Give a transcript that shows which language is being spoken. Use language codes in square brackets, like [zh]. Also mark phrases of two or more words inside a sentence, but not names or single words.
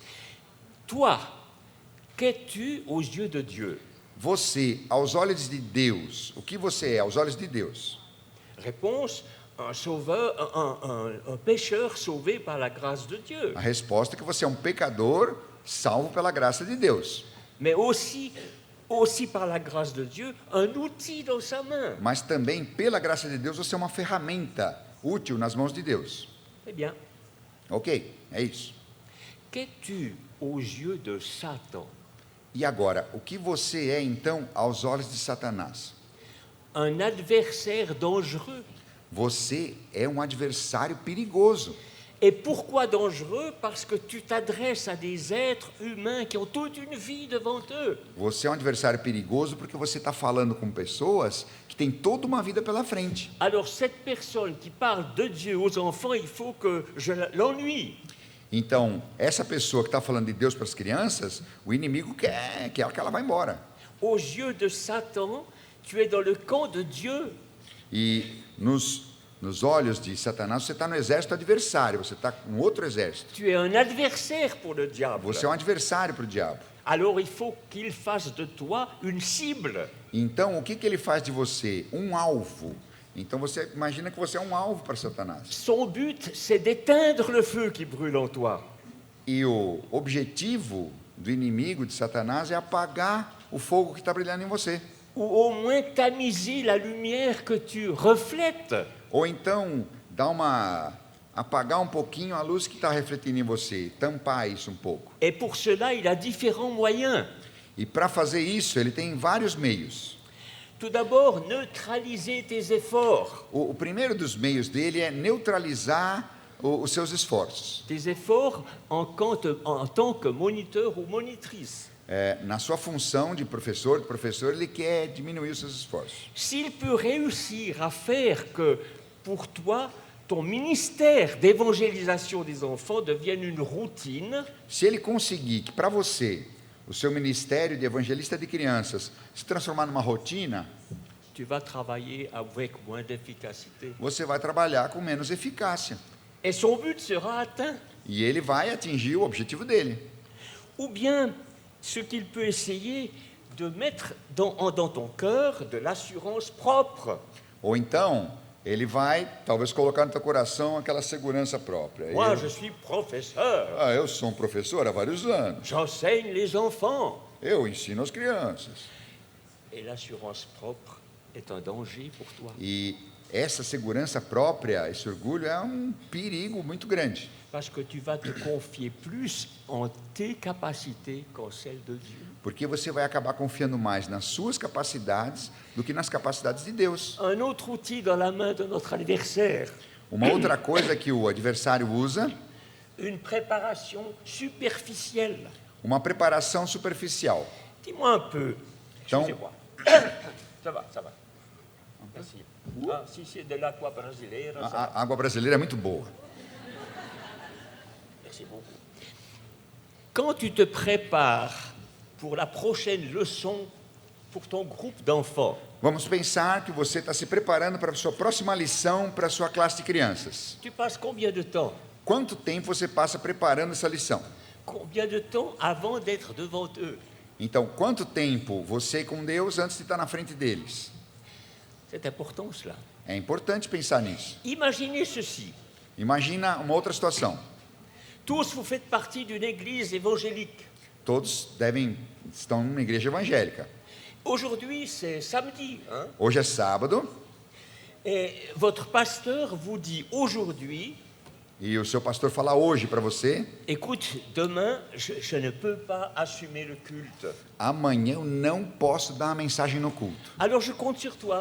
[fr] Toi, qu'es-tu aux yeux de Dieu? [pt] Você, aos olhos de Deus, o que você é aos olhos de Deus? [fr] Réponse, un sauveur, un pécheur sauvé par la grâce de Dieu. [pt] A resposta é que você é um pecador salvo pela graça de Deus. [fr] Mais aussi par la grâce de Dieu, un outil dans sa main. [pt] Mas também, pela graça de Deus, você é uma ferramenta útil nas mãos de Deus. [fr] Eh bien, [pt] Ok, é isso. [fr] qu'es-tu aux yeux de Satan? [pt] E agora, o que você é então aos olhos de Satanás? [fr] Un adversaire dangereux. [pt] Você é um adversário perigoso. [fr] Et pourquoi dangereux? Parce que tu t'adresses à des êtres humains qui ont toute une vie devant eux. [pt] Você é um adversário perigoso porque você está falando com pessoas que têm toda uma vida pela frente. [fr] Alors cette personne qui parle de Dieu aux enfants, il faut que je l'ennuie. [pt] Então, essa pessoa que está falando de Deus para as crianças, o inimigo quer que ela vá embora. [fr] Aux yeux de Satan, tu es dans le camp de Dieu. [pt] E nos olhos de Satanás, você está no exército adversário, você está com outro exército. [fr] Tu es un adversaire pour le diable. [pt] Você é um adversário para o diabo. [fr] Alors il faut qu'il fasse de toi une cible. [pt] Então, o que ele faz de você? Um alvo. Então, você imagina que você é um alvo para Satanás. [fr] Son but, c'est d'éteindre le feu qui brûle en toi. [pt] E o objetivo do inimigo de Satanás é apagar o fogo que está brilhando em você. [fr] Ou au moins tamiser la lumière que tu reflètes. [pt] Ou então, apagar um pouquinho a luz que está refletindo em você, tampar isso um pouco. [fr] Et pour cela, il a différents moyens. [pt] E para fazer isso, ele tem vários meios. [fr] Tout d'abord, neutraliser tes efforts. [pt] O primeiro dos meios dele é neutralizar os seus esforços. [fr] Tes efforts en tant que moniteur ou monitrice. [pt] Na sua função de professor, ele quer diminuir os seus esforços. [fr] S'il peut réussir à faire que, pour toi, ton ministère d'évangélisation des enfants devienne une routine, [pt] Se ele conseguir que para você, o seu ministério de evangelista de crianças, se transformar numa rotina, [fr] tu vas travailler avec moins d'efficacité. [pt] você vai trabalhar com menos eficácia. [fr] Et son but sera atteint. [pt] E ele vai atingir o objetivo dele. [fr] Ou bien, ce qu'il peut essayer de mettre dans ton cœur de l'assurance propre. [pt] Ou então, ele vai talvez colocar no teu coração aquela segurança própria. [fr] Moi, je suis professeur. [pt] Eu sou um professor há vários anos. [fr] J'enseigne les enfants. [pt] Eu ensino as crianças. [fr] Et l'assurance propre est un danger pour toi. [pt] E essa segurança própria, esse orgulho é um perigo muito grande. [fr] Parce que tu vas te confier plus en tes capacités qu'en celles de Dieu. [pt] Porque você vai acabar confiando mais nas suas capacidades do que nas capacidades de Deus. [fr] Un autre outil dans la main de notre adversaire, [pt] Uma outra coisa que o adversário usa, [fr] une préparation superficielle. [pt] uma preparação superficial. [fr] Dis-moi un peu. Donc- Excusez-moi. Ça va, ça va. Merci. Ah, si c'est de l' [pt] aqua brasileira, [fr] ça va. [pt] A água brasileira é muito boa. [fr] Merci beaucoup. Quand tu te prépares pour la prochaine leçon pour ton groupe d'enfants. [pt] Vamos pensar que você está se preparando para a sua próxima lição para a sua classe de crianças. [fr] Tu passes combien de temps? [pt] Quanto tempo você passa preparando essa lição? [fr] Combien de temps avant d'être devant eux? [pt] Então, quanto tempo você com Deus antes de estar na frente deles? [fr] C'est important cela. [pt] É importante pensar nisso. [fr] Imaginez ceci. [pt] Imagina uma outra situação. [fr] Tous, vous faites partie d'une église évangélique. [pt] Todos estão numa igreja evangélica. [fr] Aujourd'hui, c'est samedi. Hein? [pt] Hoje é sábado [fr] Et votre pasteur vous dit aujourd'hui, [pt] e o seu pastor fala hoje para você: [fr] écoute, demain, je ne peux pas assumer le culte. [pt] amanhã eu não posso dar uma mensagem no culto. [fr] Alors je compte sur toi.